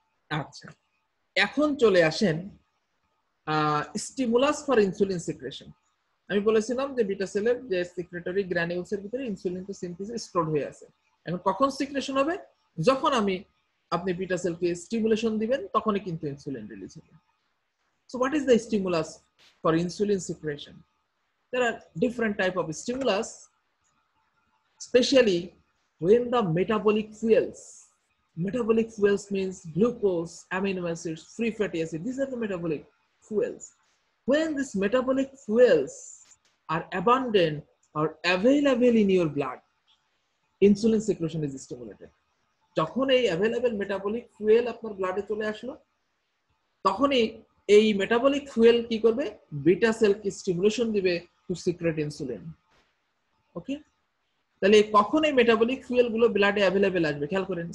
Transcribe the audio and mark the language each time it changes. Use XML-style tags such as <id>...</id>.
<bn>আচ্ছা, এখন চলে আসেন</bn> <en>Stimulus for insulin secretion.</en> <bn>আমি বলেছিলাম যে বিটা সেলের যে সিক্রেটরি গ্র্যানিউলসের ভিতরে ইনসুলিন তো সিনথেসিস স্টোর হয়ে আছে। এখন কখন সিক্রেশন হবে? যখন আপনি বিটা সেলকে স্টিমুলেশন দিবেন তখনই কিন্তু ইনসুলিন রিলিজ হবে।</bn> <en>So what is the stimulus for insulin secretion? There are different type of stimulus, especially when the metabolic fuels. Metabolic fuels means glucose, amino acids, free fatty acids. These are the metabolic fuels. When these metabolic fuels are abundant or available in your blood, insulin secretion is stimulated.</en> <bn>যখন এই</bn> <en>available metabolic fuel</en> <bn>আপনার ব্লাডে চলে আসলো, তখনই এই metabolic fuel কি করবে? Beta সেলকে stimulation দিবে</bn> <en>To secret insulin.</en> <bn>ওকে, তাহলে কখন এই মেটাবলিক ফুয়েল গুলো ব্লাডে অ্যাভেলেবেল আসবে খেয়াল করেন।</bn>